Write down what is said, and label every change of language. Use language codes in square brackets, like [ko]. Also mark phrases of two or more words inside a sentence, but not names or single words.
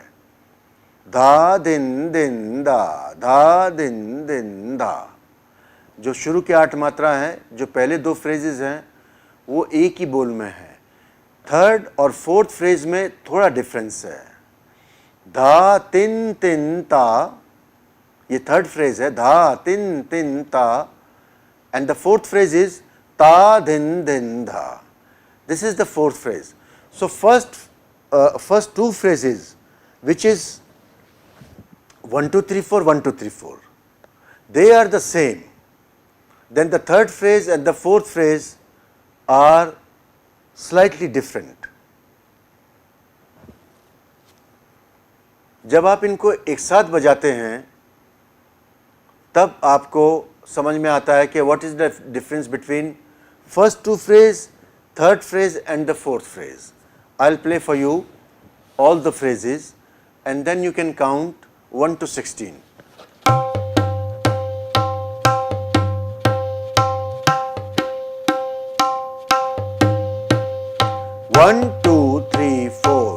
[hi] धा दिन दिन दा, धा दिन दिन धा। जो शुरू के 8 मात्रा हैं, जो पहले 2 फ्रेजेस हैं, वो एक ही बोल में है। थर्ड और [en] fourth phrase [hi] में थोड़ा डिफरेंस है। धा तिन तिन ता, ये [en] third phrase [hi] है, धा तिन तिन ता, [en] and the fourth phrase is ता धिन धिन धा। This is the fourth phrase. So first 2 phrases, which is 1 2 3 4 1 2 3 4, they are the same. then the third phrase and the fourth phrase are slightly different. [hi] जब आप इनको एक साथ बजाते हैं तब आपको समझ में आता है कि [en] what is the difference between first two phrase, third phrase and the fourth phrase. I'll play for you all the phrases and then you can count 1 to 16. One, two, three, four.